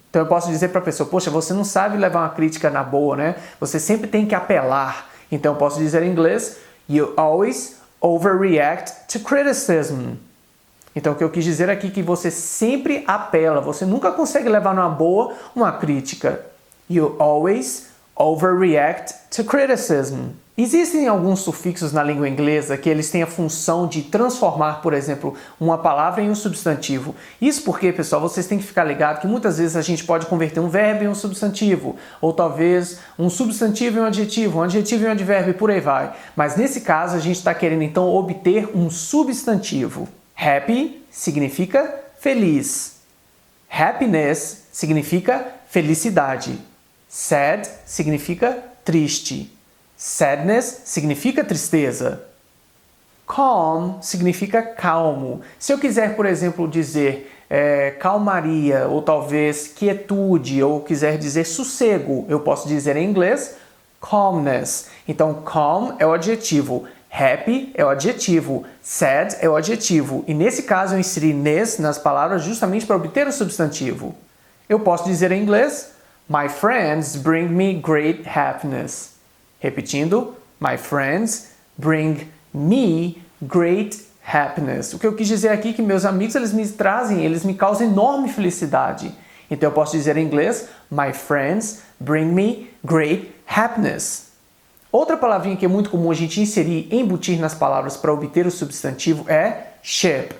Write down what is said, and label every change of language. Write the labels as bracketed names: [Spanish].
[Portuguese] Então eu posso dizer para a pessoa, poxa, você não sabe levar uma crítica na boa, né? Você sempre tem que apelar. Então eu posso dizer em inglês, [English] You always overreact to criticism. [Portuguese] Então o que eu quis dizer aqui é que você sempre apela, você nunca consegue levar numa boa uma crítica. [English] You always overreact to criticism. [Portuguese] Existem alguns sufixos na língua inglesa que eles têm a função de transformar, por exemplo, uma palavra em um substantivo. Isso porque, pessoal, vocês têm que ficar ligados que muitas vezes a gente pode converter um verbo em um substantivo, ou talvez um substantivo em um adjetivo em um advérbio e por aí vai. Mas nesse caso a gente está querendo então obter um substantivo. Happy significa feliz. Happiness significa felicidade. Sad significa triste. Sadness significa tristeza. Calm significa calmo. Se eu quiser, por exemplo, dizer calmaria, ou talvez quietude, ou quiser dizer sossego, eu posso dizer em inglês calmness. Então, calm é o adjetivo, happy é o adjetivo, sad é o adjetivo. E nesse caso eu inseri ness nas palavras justamente para obter o substantivo. Eu posso dizer em inglês, [English] My friends bring me great happiness. [Portuguese] Repetindo, [English] my friends bring me great happiness. [Portuguese] O que eu quis dizer aqui é que meus amigos, eles me causam enorme felicidade. Então eu posso dizer em inglês, [English] my friends bring me great happiness. [Portuguese] Outra palavrinha que é muito comum a gente inserir, embutir nas palavras para obter o substantivo é ship.